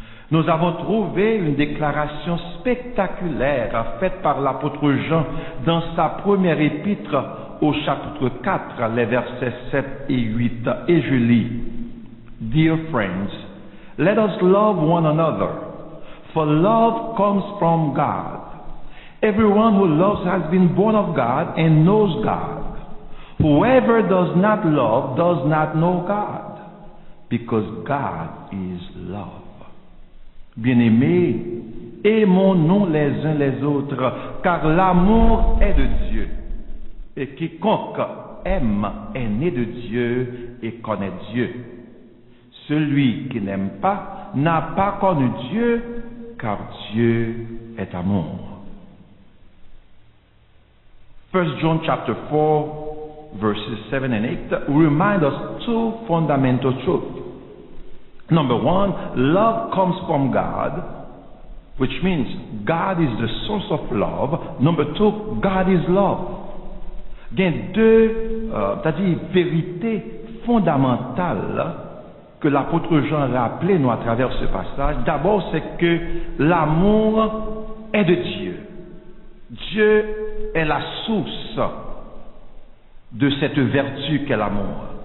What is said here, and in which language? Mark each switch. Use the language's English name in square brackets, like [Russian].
[French] Nous avons trouvé une déclaration spectaculaire faite par l'apôtre Jean dans sa première épître au chapitre 4, les versets 7 et 8, et je lis: [English] Dear friends, let us love one another, for love comes from God. Everyone who loves has been born of God and knows God. Whoever does not love does not know God, because God is love. [French] Bien-aimés, aimons-nous les uns les autres, car l'amour est de Dieu. Et quiconque aime est né de Dieu et connaît Dieu. Celui qui n'aime pas n'a pas connu Dieu, car Dieu est amour. [English] 1 John chapter 4, verses 7 and 8 remind us two fundamental truths. Number one, love comes from God, which means God is the source of love. Number two, God is love. [French] Il y a deux vérités fondamentales que l'apôtre Jean rappelait nous à travers ce passage. D'abord, c'est que l'amour est de Dieu. Dieu est la source de cette vertu qu'est l'amour.